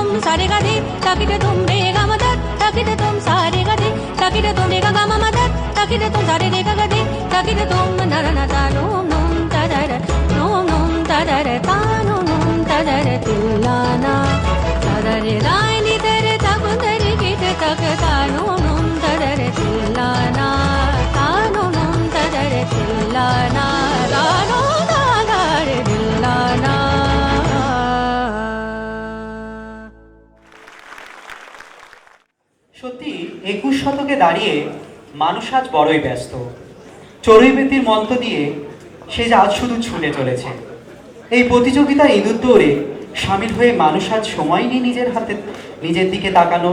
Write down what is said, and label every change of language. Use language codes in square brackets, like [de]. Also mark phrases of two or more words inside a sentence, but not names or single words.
[bn] सारे गा रे तकिरे तुम रे गा म द तकिरे तुम सारे गा रे तकिरे तुम रे गा गा म म द तकिरे तुम सारे रे गा गा रे तकिरे तुम न न न ता नुम नुम ता दा रे नुम नुम ता दा रे ता नुम नुम ता दा रे तिल्लाना ता दा रे दाई नि तेरे तक तेरे किट तक ता नुम नुम ता दा रे तिल्लाना ता नुम नुम ता दा रे तिल्लाना ता नुम ता दा रे तिल्लाना। সত্যি 21 শতকে দাঁড়িয়ে মানুষ আজ বড়ই ব্যস্ত। চড়ুইবেতির মন্ত্র দিয়ে সে আজ শুধু ছুটে চলেছে। এই প্রতিযোগিতা ইঁদুর দৌড়ে সামিল হয়ে মানুষ আজ সময় নেই নিজের দিকে তাকানোর।